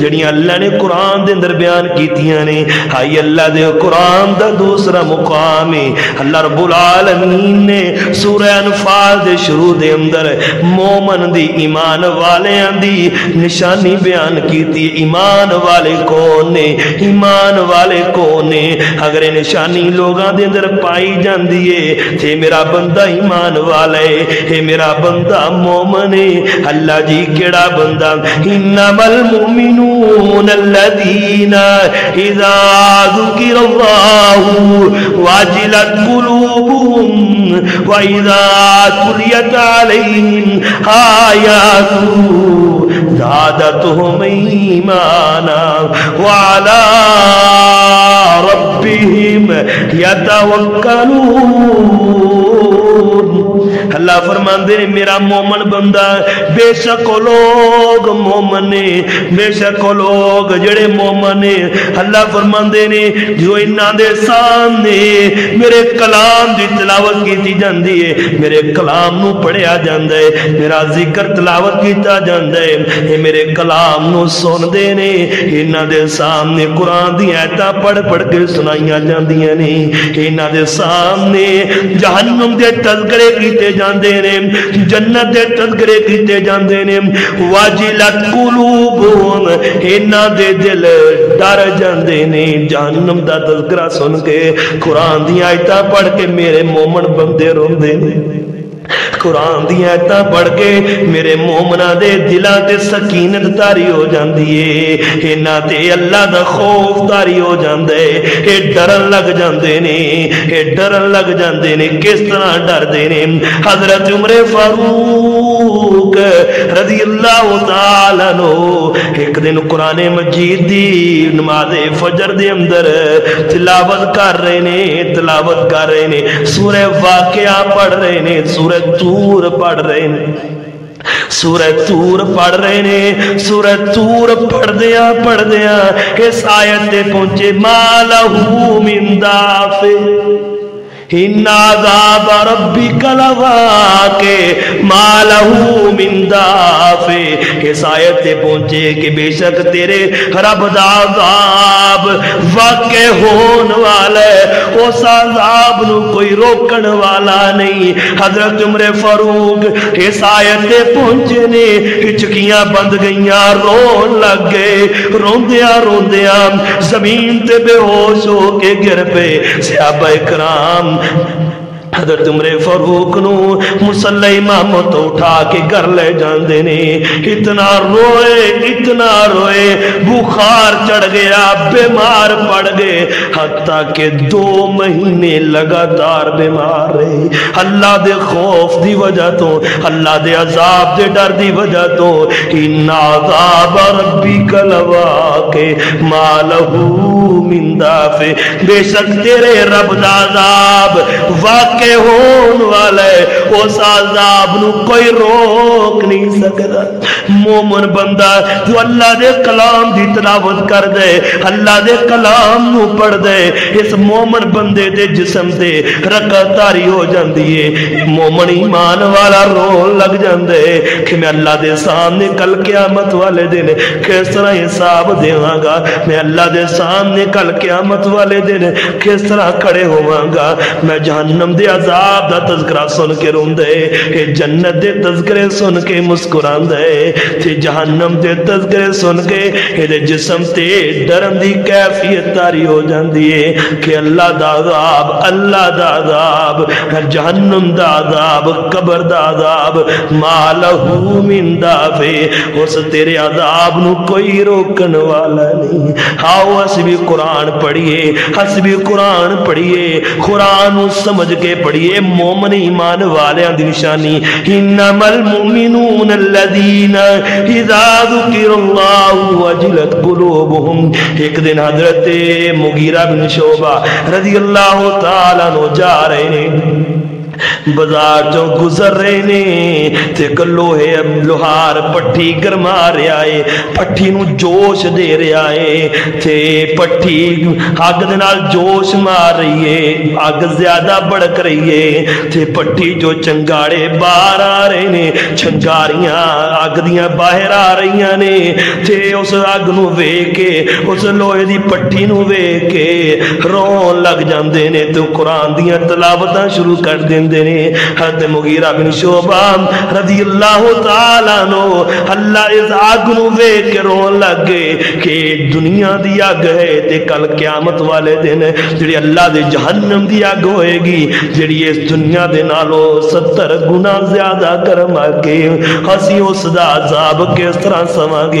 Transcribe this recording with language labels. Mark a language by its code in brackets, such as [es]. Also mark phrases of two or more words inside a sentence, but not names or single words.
[pa] جڑیاں اللہ نے قرآن دے اندر بیان کیتیاں نے۔ آئیے اللہ دے قرآن دا دوسرا مقام ہے، اللہ [ar] رب العالمین [pa] نے سورہ انفال دے شروع دے اندر مومن دی ایمان والیاں دی نشانی بیان کیتی۔ ایمان والے کون نے؟ ایمان والے کون نے؟ اگر نشانی لوگاں دے اندر پائی جاندی ہے تے میرا بندہ ایمان والا ہے، اے میرا بندہ مومن ہے۔ اللہ جی کیڑا بندہ؟ [ar] انما المؤمنون الذین اذا ذکر اللہ واجلت قلوبهم واذا تلیت علیہم آیاتہ زادتهم ایمانا وعلا ربهم یتوکلون۔ [pa] اللہ فرماندے نے میرا مومن بندہ، بے شک لوگ مومن نے، بے شک لوگ جڑے مومن نے۔ اللہ فرماندے نے جو انہاں دے سامنے میرے کلام دی تلاوت کیتی جاندی ہے، میرے کلام نو پڑھیا جاندا ہے، میرا ذکر تلاوت کیتا جاندا ہے، اے میرے کلام نو سن دے نے، انہاں دے سامنے قرآن دی آیتاں پڑھ پڑھ کے سنائیاں جاندیاں نے، انہاں دے سامنے جہنم دے تذکرے کیتے جاندے نے، جنت دے تذکرے کیتے جاندے نے۔ [ar] واجلت قلوبہم، [pa] انہاں دے دل ڈر جاندے نے جہنم دا تذکرہ سن کے، قرآن دی آیتاں پڑھ کے میرے مومن بندے روندے نے۔ قرآن دی آیتاں پڑھ کے میرے مومناں دے دلاں تے سکینت تاری ہو جاندی ہے، انہاں تے اللہ دا خوف تاری ہو جاندے، اے ڈرن لگ جاندے نے، اے ڈرن لگ جاندے نے۔ کس طرح ڈر دے نے؟ حضرت عمر فاروق [ar] رضی اللہ تعالیٰ عنہ [pa] ایک دن قرآن مجید دی نماز فجر دے اندر تلاوت کر رہے نے، سورہ واقعہ پڑھ رہے نے، سورہ طور پڑھ رہے نے، سورہ طور پڑھ رہے نے۔ سورہ طور پڑھ دیا اس آیت تے پہنچے [ar] ما لہو من دافع ان عذاب ربک لواقع ما لہو من دافع۔ [pa] اس آیت تے پہنچے کہ بے شک تیرے رب دا عذاب واقع ہون والا ہے، اس عذاب نو کوئی روکن والا نہیں۔ حضرت عمر فاروق اس آیت تے پہنچے نے، ہچکیاں بند گئیاں، رون لگ گئے، روندیاں زمین تے بے ہوش ہو کے گر پے۔ صحابہ کرام حضرت عمر فاروق نو مصلی امامت اٹھا کے گھر لے جاندے نے، اتنا روئے بخار چڑھ گیا، بیمار پڑ گئے، حتیٰ کہ 2 مہینے لگاتار بیمار رہے۔ اللہ دے خوف دی وجہ تو، اللہ دے عذاب دے ڈر دی وجہ تو، [ar] ان عذاب ربک لواقع ما لہو من دافع، [pa] بے شک تیرے رب دا عذاب واقع ہون والا ہے، اس عذاب نو کوئی روک نہیں سکتا۔ مومن بندہ جو اللہ دے کلام دی تلاوت کر دے، اللہ دے کلام نو پڑھ دے، اس مومن بندے دے جسم دے رکعت طاری ہو جاندی ہے۔ مومن ایمان والا رون لگ جاندے کہ میں اللہ دے سامنے کل قیامت والے دن کس طرح حساب دیواں گا، میں اللہ دے سامنے کل قیامت والے دن کس طرح کھڑے ہوواں گا۔ میں جہنم دے عذاب دا تذکرہ سن کے روندے، اے جنت دے تذکرے سن کے مسکراندے، تے جہنم دے تذکرے سن کے اے جسم تے ڈرن دی کیفیت تاری ہو جاندی ہے کہ اللہ دا عذاب، اللہ دا عذاب، جہنم دا عذاب، قبر دا عذاب، [ar] ما لہو من دافع، [pa] اس تیرے عذاب نو کوئی روکن والا نہیں۔ آؤ اس بھی قرآن پڑھیے، اس بھی قرآن پڑھیے، قرآن نو سمجھ کے پڑھیے۔ مومن ایمان والیاں دی نشانی [ar] انما المؤمنون الذین اذا ذکر اللہ وجلت قلوبہم۔ [pa] ایک دن حضرت مغیرہ بن شعبہ [ar] رضی اللہ تعالیٰ عنہ [pa] جا رہے ہیں، بازار جو گزر رہے نے تے لوہے لوہار پٹھی گرما رہا ہے، پٹھی نو جوش دے رہا ہے، تے پٹھی اگ دے نال جوش مار رہی ہے، اگ زیادہ بڑک رہی ہے، تے پٹھی جو چنگاڑے باہر آ رہے نے، چنگاریاں اگ دیاں باہر آ رہی نے، تے اس اگ نو ویکھ کے، اس لوہے دی پٹھی نو ویکھ کے رون لگ جاندے نے، تے قرآن دیاں تلاوتاں شروع کر دیں۔ حضرت مغیرہ بن شعبہ [ar] رضی اللہ تعالیٰ عنہ [pa] اللہ اس آگ نو ویکھ کے رون لگ گئے کہ دنیا دی آگ ہے تے کل قیامت والے دن جڑی اللہ دے جہنم دی آگ ہوئے گی، جڑی اس دنیا دے نالو 70 گنا زیادہ کرم آگے، ہسی اس دا عذاب کس طرح سواں گے؟